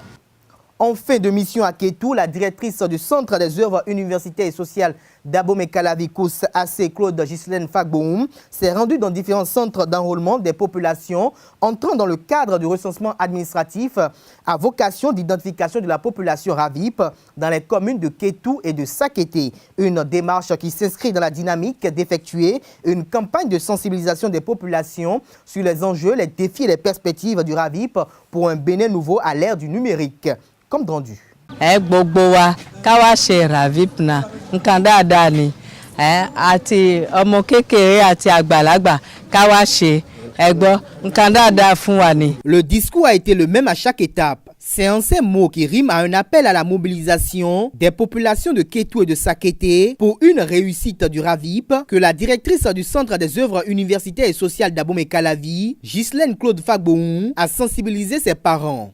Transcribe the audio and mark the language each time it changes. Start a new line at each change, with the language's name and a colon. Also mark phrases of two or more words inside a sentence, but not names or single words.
French: En fin de mission à Kétou, la directrice du Centre des œuvres universitaires et sociales d'Abomey-Calavi AC, Claude Ghislaine Fagboum, s'est rendue dans différents centres d'enrôlement des populations entrant dans le cadre du recensement administratif à vocation d'identification de la population RAVIP dans les communes de Kétou et de Sakété. Une démarche qui s'inscrit dans la dynamique d'effectuer une campagne de sensibilisation des populations sur les enjeux, les défis et les perspectives du RAVIP pour un Bénin nouveau à l'ère du numérique. Comme rendu.
Yoruba: Gbogbo wa ká wá ṣe RAVIP náà nǹkan dáadáa ni àti ọmọ kékeré àti àgbàlagbà ká wá ṣe nǹkan dáadáa fún wa ni.
French: Le discours a été le même à chaque étape. C'est en ces mots qui riment à un appel à la mobilisation des populations de Kétou et de Sakété pour une réussite du RAVIP que la directrice du Centre des œuvres universitaires et sociales d'Abomey-Calavi, Ghislaine Claude Fagboum, a sensibilisé ses parents.